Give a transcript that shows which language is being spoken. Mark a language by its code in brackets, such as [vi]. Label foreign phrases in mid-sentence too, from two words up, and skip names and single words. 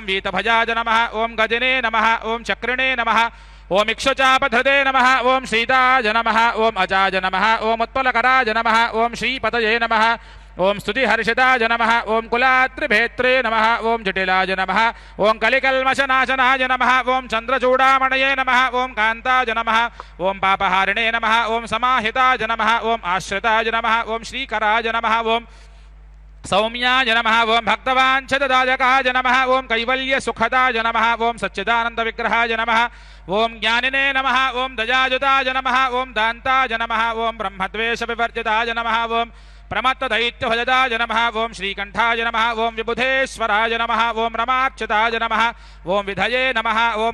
[sa] వీతభజాయ నమః ఓం గజనే నమః ఓం చక్రిణే నమః ఓం ఇక్షుచాపధృతే నమః ఓం సీతాయ నమః ఓం అజాయ నమః ఓం ఉత్పలకరాయ నమః ఓం శ్రీపతయే నమః ఓం స్తుతిహర్షితాయ నమః ఓం కులాత్రిభేత్రే నమః ఓం జటిలాయ నమః ఓం కలికల్మషనాశనాయ నమః ఓం చంద్రచూడామణయే నమః ఓం కాంతాయ నమః ఓం పాపహారిణే నమః ఓం సమాహితాయ నమః ఓం ఆశ్రితాయ నమః ఓం శ్రీకరాయ నమః ఓం सौम्याय नमः ओं भक्तवाञ्छददायकाय नमः ओं कैवल्यसुखदाय नमः ओं सच्चिदानन्दविग्रहाय नमः ओं ज्ञानिने नमः ओं दयायुताय नमः ओं दान्ताय नमः ओं ब्रह्मद्वेषविवर्जिताय नमः ओं प्रमत्तदैत्यभजदाय नमः ओं श्रीकण्ठाय नमः ओं विबुधेश्वराय नमः ओं रमार्चिताय नमः ओं विधये नमः ओं